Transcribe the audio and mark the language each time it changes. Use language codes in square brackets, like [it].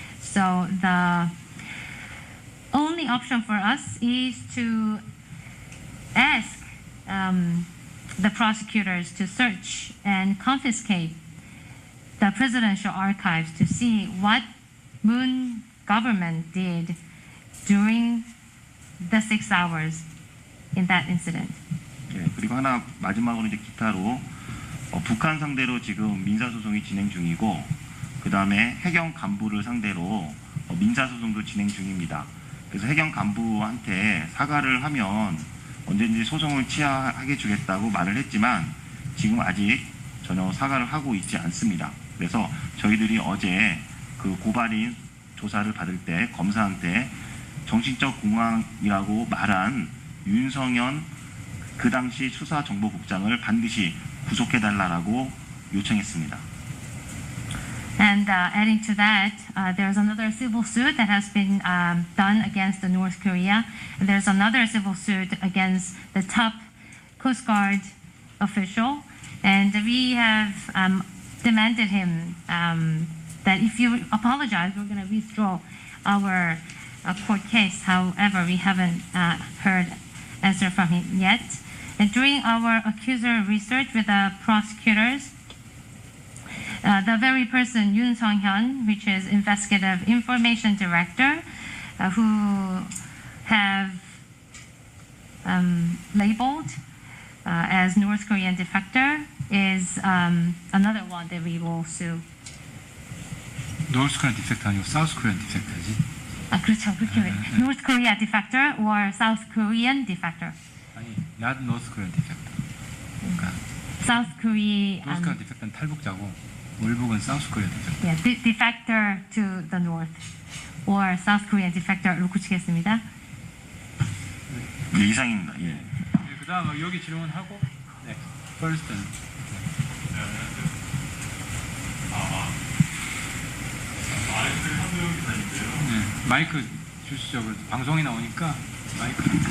[en] So the only option for us is to ask the prosecutors to search and confiscate the presidential archives to see what Moon government did during the 6 hours in that incident. [ko] 네, 그리고 하나 마지막으로 이제 기타로 북한 상대로 지금 민사소송이 진행 중이고, 그 다음에 해경 간부를 상대로 민사소송도 진행 중입니다. 그래서 해경 간부한테 사과를 하면 언제든지 소송을 취하하게 주겠다고 말을 했지만 지금 아직 전혀 사과를 하고 있지 않습니다. 그래서 저희들이 어제 그 고발인 조사를 받을 때 검사한테 정신적 공황이라고 말한 윤성현 그 당시 수사정보국장을 반드시 구속해달라고 요청했습니다. [en] And adding to that, there's another civil suit that has been done against the North Korea. And there's another civil suit against the top Coast Guard official. And we have demanded him that if you apologize, we're going to withdraw our court case. However, we haven't heard answer from him yet. And during our accuser research with the prosecutors, the very person Yoon Sung-hyun, which is Investigative Information Director, who have labeled as North Korean defector, is another one that we will sue. 노스 코리안 디펙터 아니고 사우스 코리안 디펙터지. [ko] 아 그렇죠, 그렇게 [en] North Korea defector or South Korean defector. [ko] 아니, [en] not North Korean defector. [ko] 그러니까 [en] South Korea. North Korean defector는 [ko] 탈북자고 월북은 [en] South Korean defector. Yeah, defector to the north or South Korean defector로 [ko] 고치겠습니다. 네, 이상입니다. 예. 네, 그다음 여기 질문하고 네, first. 네, 마이크 주시죠. 방송이 나오니까 마이크.